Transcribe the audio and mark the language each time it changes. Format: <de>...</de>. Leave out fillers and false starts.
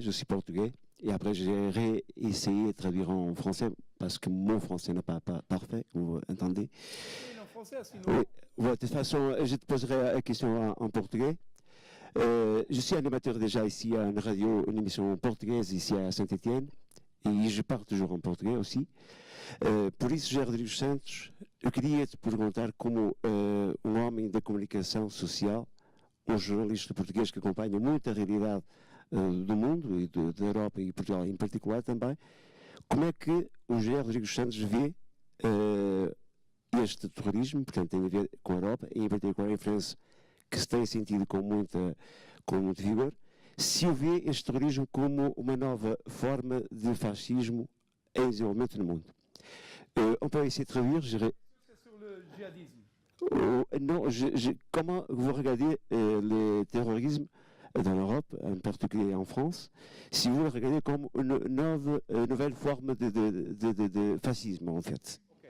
<fr>Je suis portugais et après j'irai essayer de traduire en français parce que mon français n'est pas parfait, vous entendez? En français, sinon... Oui. De toute façon, je te poserai la question en portugais. Je suis animateur déjà ici à une radio, une émission portugaise ici à Saint-Étienne e je parle toujours en português aussi.</fr> <pt>Por isso, José Rodrigues Santos, eu queria te perguntar como homem da comunicação social, jornalista português que acompanha muito a realidade do mundo e da Europa e Portugal em particular também, como é que o José Rodrigues Santos vê este terrorismo, portanto tem a ver com a Europa e em particular em França, que se tem sentido com muito vigor, se o vê este terrorismo como uma nova forma de fascismo em desenvolvimento no mundo.</pt> <fr>On peut essayer de traduire. C'est sur le djihadisme. Non, comment vous regardez le terrorisme dans l'Europe, en particulier en France, si vous le regardez comme une nouvelle forme de fascisme, en fait.</fr>